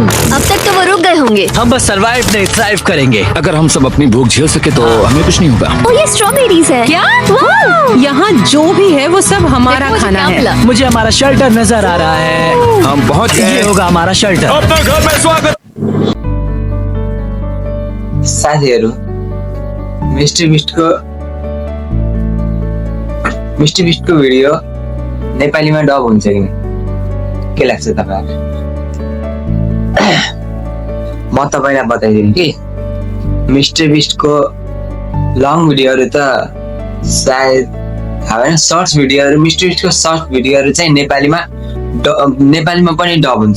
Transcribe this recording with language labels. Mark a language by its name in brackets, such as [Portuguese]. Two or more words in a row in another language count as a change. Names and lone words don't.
[Hindi] अब तक तो वो रुक गए होंगे। हम बस सरवाइव नहीं थ्राइव करेंगे। अगर हम सब अपनी भूख झेल सके तो हमें कुछ नहीं होगा। ओ, ये स्ट्रॉबेरीज है क्या? यहाँ जो भी है वो सब हमारा खाना है। मुझे हमारा शेल्टर नजर आ रहा है। हम बहुत ये होगा हमारा शेल्टर। अपना घर में स्वागत। [Nepali] साथीहरु, मिस्टर बिस्टको भिडियो नेपालीमा डब हुन्छ कि के लाग्छ तपाईहरुलाई? म तपाईलाई बताइदिन्छु कि मिस्टर बिस्टको [English] long videoहरु [Nepali] त सायद हैन, [English] shorts videoहरु, [Nepali] मिस्टर बिस्टको [English] short videoहरु [Nepali] चाहिँ नेपालीमा पनि डब हुन्छ।